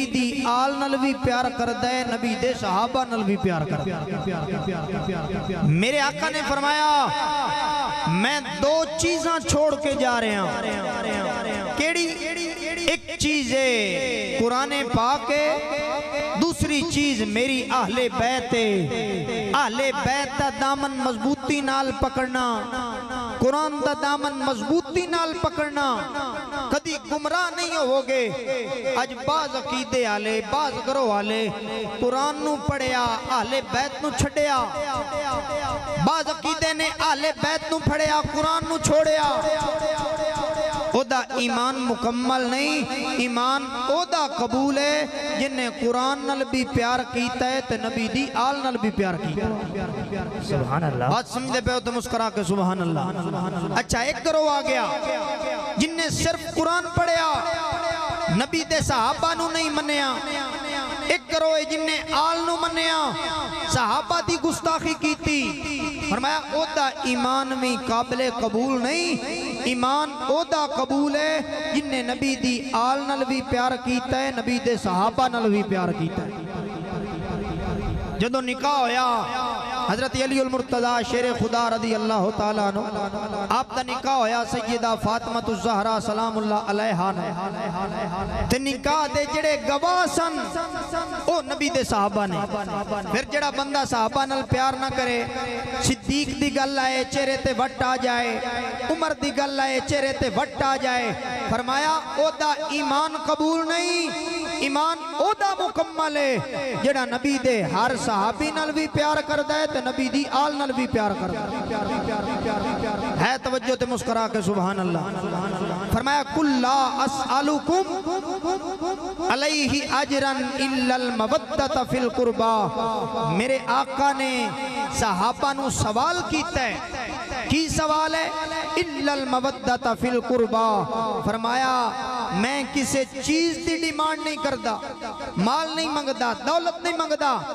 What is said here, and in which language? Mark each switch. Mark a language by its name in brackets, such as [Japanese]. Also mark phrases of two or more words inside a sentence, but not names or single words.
[Punjabi] دی آل نال بھی پیار کر دے نبی دے صحابہ نال بھی پیار کر دے میرے آقا نے فرمایا میں 2 چیزاں چھوڑ کے جا رہے ہیں کیڑی ایک چیز ہے قرآن پاک ہے دوسری چیز میری اہل بیت ہے اہل بیت دا دامن مضبوطی نال پکڑنا قرآن دا دامن مضبوطی نال پکڑنا کدی گمراہ نہیں ہوگے اج بعض عقیدے آلے بعض گروہ آلے قرآن نو پڑھیا اہل بیت نو چھڑیا بعض عقیدے نے اہل بیت نو پڑھیا قرآن نو چھوڑیا او دا ایمان مکمل نہیں ایمان او دا قبول ہے جن نے قرآن نال بھی پیار کیتا ہے تے نبی دی آل نال بھی پیار کیتا ہے [Arabic] سبحان اللہ [Punjabi] بات سمجھے پہ ہو تو مسکرا کے [Arabic] سبحان اللہ [Punjabi] اچھا ایک گروہ آ گیا جن نے صرف قرآن پڑھیا نبی دے صحابہ نو نہیں منیا ایک گروہ جن نے آل نو منیا صحابہ دی گستاخی کیتی فرمایا او دا ایمان میں قابل قبول نہیں ایمان او دا قبول ہے جن نے نبی دی آل نال بھی پیار کیتا ہے نبی دے صحابہ نال بھی پیار کیتا ہے جدو نکاح ہویا حضرت علی المرتضی شیر خدا [Arabic] رضی اللہ تعالیٰ عنہ [Punjabi] آپ دا نکاح ہویا سیدہ فاطمہ الزہرا [Arabic] سلام اللہ علیہا [Punjabi] نے تے نکاح دے جڑے گواہ سن او نبی دے صحابہ نے پھر جڑا بندہ صحابہ نال پیار نہ کرے صدیق دی گل آئے چہرے تے وٹ آ جائے عمر دی گل آئے چہرے تے وٹ آ جائے فرمایا او دا ایمان قبول نہیں ایمان او دا مکمل ہے جڑا نبی دے ہر صحابی نال بھی پیار کردا ہے تے نبی دی آل نال بھی پیار کردا ہے توجہ تے مسکرا کے [Arabic] سبحان اللہ [Punjabi] فرمایا [Arabic] کل لا اسألکم علیہ اجرا الا المودۃ فی القربا [Punjabi] میرے آقا نے صحابہ نو سوال کیتا ہے کی سوال ہے [Arabic] الا المودۃ فی القربا [Punjabi] فرمایا میں کسی چیز دی ڈیمانڈ نہیں کردا مال نہیں منگدا دولت نہیں منگدا